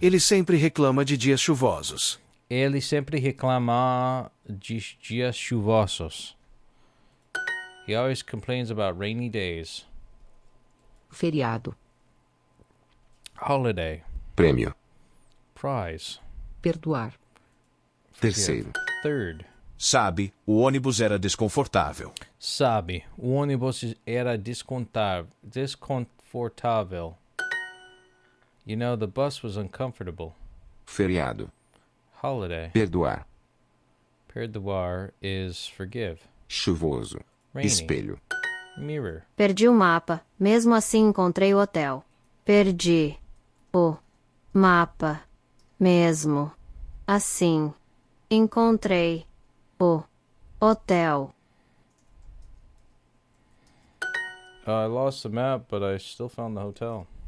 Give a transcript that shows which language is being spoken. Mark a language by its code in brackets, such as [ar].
[pt] Ele sempre reclama de dias chuvosos. Ele sempre reclama de dias chuvosos. [en] He always complains about rainy days. [pt] Feriado. [en] Holiday. [pt] Prêmio. [en] Prize. [pt] Perdoar. Terceiro. [en] Third. [pt] Sabe, o ônibus era desconfortável. Sabe, o ônibus era desconfortável. [en] You know, the bus was uncomfortable. [pt] Feriado. [en] Holiday. [pt] Perdoar. [en] Perdoar is forgive. [pt] Chuvoso. [en] Rainy. [pt] Espelho. [en] Mirror. [pt] Perdi o mapa, mesmo assim encontrei o hotel. Perdi o mapa, mesmo assim encontrei o hotel. [en] I lost the map, but I still found the hotel.